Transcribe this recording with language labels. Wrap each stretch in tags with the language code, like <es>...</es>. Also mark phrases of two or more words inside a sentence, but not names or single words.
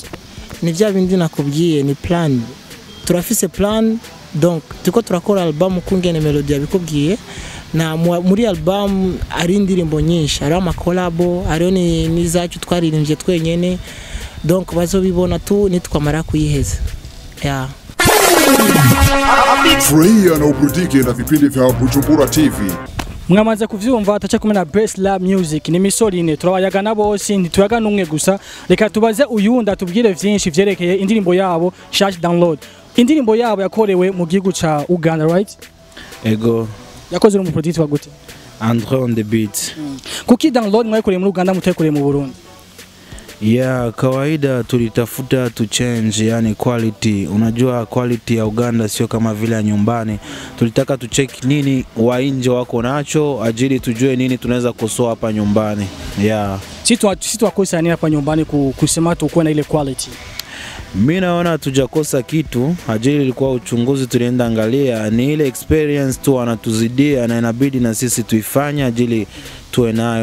<rn>ni bya bindi nakubwiye ni plan turafise plan donc tuko turakora album kungene melody yabikubwiye na muri album ari indirimbo nyinshi ari ama collab ari ni zacu twaririmbye twenyene donc bazobibona tu nitwamara kuyiheza</rn> <sw>Furahia na uburudike na vipindi vya Bujumbura TV</sw> <rn>mwamaze kuvyumva atacha kumena Best Lab Music ni misori ine turabayagana bose ntituyaga numwe gusa reka tubaze uyunda tubwire vyinshi vyerekeye indirimbo yabo Shash Download indirimbo yabo yakorewe mu gihugu ca Uganda right ego yakoze mu producer wa gute</rn> <en>Andre on the beat</en> <rn>kuki Download mwayikoreye muri Uganda mutayikoreye mu Burundi</rn> <sw>Yeah, kawaida tulitafuta</sw> <en>to change,</en> <sw>yani quality. Unajua quality ya Uganda sio kama vile ya nyumbani. Tulitaka tu check nini wa nje wako nacho ajili tujue nini tunaweza kusoa hapa nyumbani. Yeah. Sisi tuwakosa nini hapa nyumbani kusema tukuwe na ile quality? Mimi naona tujakosa kitu, ajili ilikuwa uchunguzi tulienda angalia, ni ile experience tu wanatuzidia na inabidi na sisi tuifanye ajili tuwe nayo.</sw>